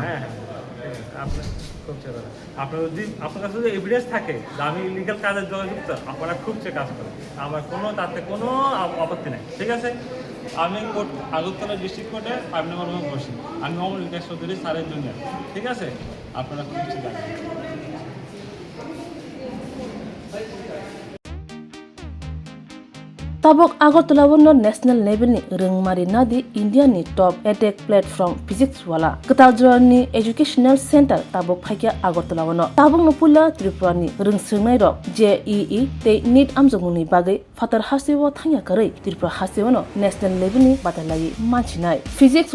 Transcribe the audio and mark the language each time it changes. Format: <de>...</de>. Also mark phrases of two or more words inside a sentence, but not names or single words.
<bn>হ্যাঁ হ্যাঁ আপনি খুব চেষ্টা করেন আপনার যদি আপনার কাছে যদি এভিডেন্স থাকে যে আমি ইলিগাল কাজের যুক্ত আপনারা খুব কাজ করেন আমার কোনো তাতে কোনো আপত্তি নেই ঠিক আছে আমি কোর্ট আগরতলা</bn> <en>district courte</en> <bn>5 নম্বর রুমে বসি আমি মোহাম্মদ ইলিয়াস চৌধুরী স্যারের জুনিয়র ঠিক আছে আপনারা খুব জানেন</bn> <trp>Tabok Agartala wono</trp> <en>national level</en> <trp>ni rengmari nadi India ni</trp> <en>top edtech platform</en> <trp>physics wala Kataljora ni</trp> <en>educational center</en> <trp>tabok phaikia Agartala wono tabok no pula Tripura ni rengsungnai rok JEE te NEET amjongni bagai fatar hasewo thangya karai Tripura hasewo no</trp> <en>national level</en> <trp>ni batalai manchinai physics</trp>